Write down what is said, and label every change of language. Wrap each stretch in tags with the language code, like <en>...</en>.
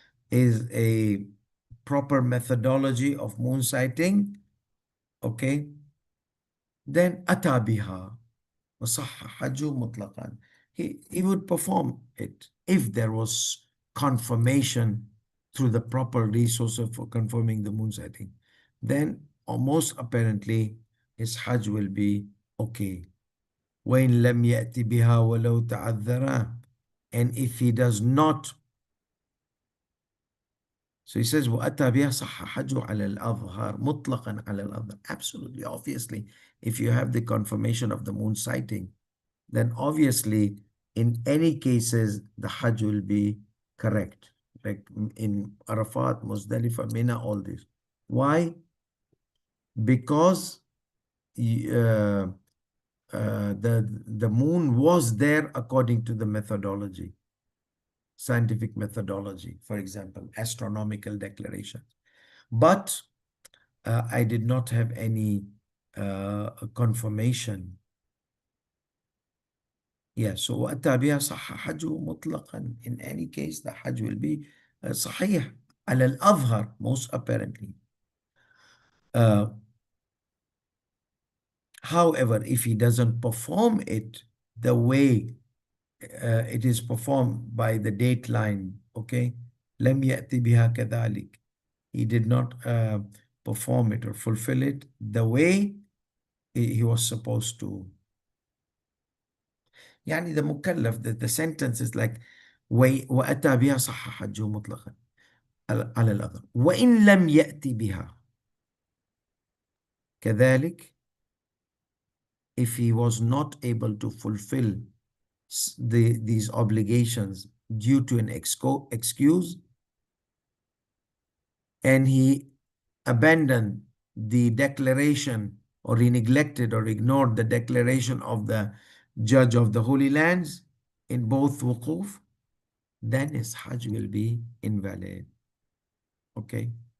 <en>is a proper methodology of moon sighting, okay, then</en> <ar>أتى بها وصح حجه مطلقا.</ar> <en>He would perform it if there was confirmation through the proper resources for confirming the moon sighting. Then, almost apparently, his Hajj will be okay.</en> <ar>وَإِن لَمْ يَأْتِ بِهَا وَلَوْ تَعَذَّرَ,</ar> <en>and if he does not, so he says,</en> <ar>وَأَتَى بِهَا صَحَّ حَجُّ عَلَى الْأَظْهَارِ مُطْلَقًا عَلَى الْأَظْهَارِ.</ar> <en>Absolutely, obviously, if you have the confirmation of the moon sighting, then obviously, in any cases, the Hajj will be correct. Like in Arafat, Muzdalifah, Mina, all this. Why? Because the moon was there according to the methodology, scientific methodology, for example, astronomical declaration. But I did not have any confirmation. Yeah, so</en> <ar>وأتى بها صح حجه مطلقا.</ar> <en>In any case, the Hajj will be</en> <ar>صحيح على الأظهر,</ar> <en>most apparently. Uh, However, if he doesn't perform it the way it is performed by the date line, okay,</en> <ar>لم يأتي بها كذلك.</ar> <en>He did not perform it or fulfill it the way he was supposed to.</en> <ar>يعني the مكلف,</ar> <en>the sentence is like</en> <ar>وأتى بها صح حجه مطلقا على الأظهر وإن لم يأتي بها كذلك.</ar> <en>If he was not able to fulfill these obligations due to an excuse, and he abandoned the declaration, or he neglected or ignored the declaration of the judge of the Holy Lands in both wuquf, then his Hajj will be invalid. Okay.</en>